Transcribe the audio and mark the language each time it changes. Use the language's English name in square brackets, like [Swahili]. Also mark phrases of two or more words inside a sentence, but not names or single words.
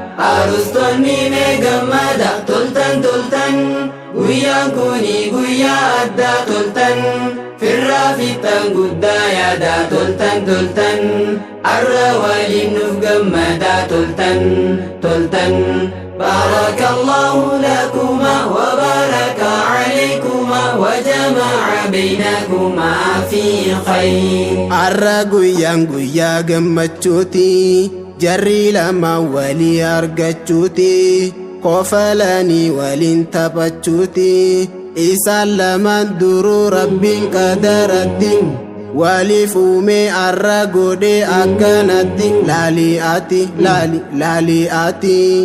[Oromo] Arustoonni mee gammada, toltan, toltan, guyyaan kuni guyyaa addaa, toltan, firraa fixan guddaa yaada, toltan, toltan, arra waliin nuuf gammada, toltan, toltan. [Arabic] بارك الله لكما وبارك عليكما وجمع بينكما في خير. [Oromo] Arra guyyaan guyyaa gammachuuti, jarri lama walii argachuuti, kofalanii waliin taphachuuti, isaan lamaan duruu Rabbiin qadaratti, waliif uume arra godhe akkanatti, laali ati, laali, laali ati.